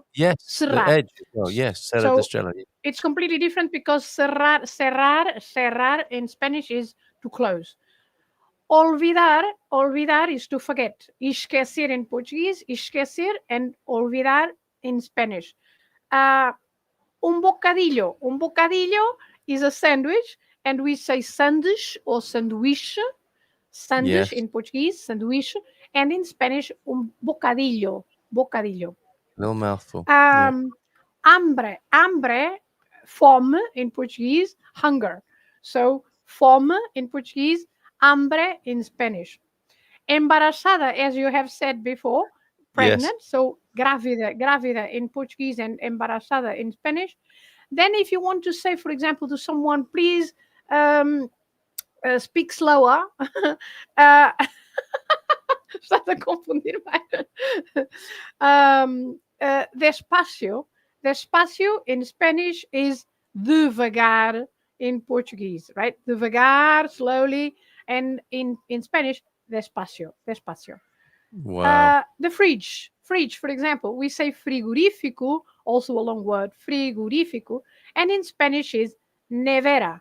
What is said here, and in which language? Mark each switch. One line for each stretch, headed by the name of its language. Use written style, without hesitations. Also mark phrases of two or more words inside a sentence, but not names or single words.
English: yes, the cerrar. edge as well. Yes, Serra de So Estrela. it's completely different because
Spanish: cerrar, cerrar, cerrar
English: in Spanish is to close.
Spanish: Olvidar, olvidar
English: is to forget. Esquecer in Portuguese, esquecer, and olvidar in Spanish. Uh,
Spanish: un bocadillo
English: is a sandwich, and we say sanduíche or
Portuguese: sanduíche, sanduíche
English: Yes, in Portuguese, sanduíche, and in Spanish,
Spanish: un bocadillo, bocadillo.
English: little mouthful. Yeah.
Spanish: Um, hambre, hambre,
English: fome in Portuguese, hunger. So fome in Portuguese, hambre in Spanish. Embarazada, as you have said before, Yes. pregnant. So
Portuguese: grávida, grávida
English: in Portuguese and embarazada in Spanish. Then, if you want to say, for example, to someone, please speak slower.
Portuguese: uh, Estás a confundir mais.
Spanish: Despacio.
English: Despacio in Spanish is devagar in Portuguese, right? Devagar, slowly, and in Spanish,
Spanish: despacio, despacio.
English: Wow. The fridge, for example, we say frigorífico, also a long word, frigorífico, and in Spanish is nevera,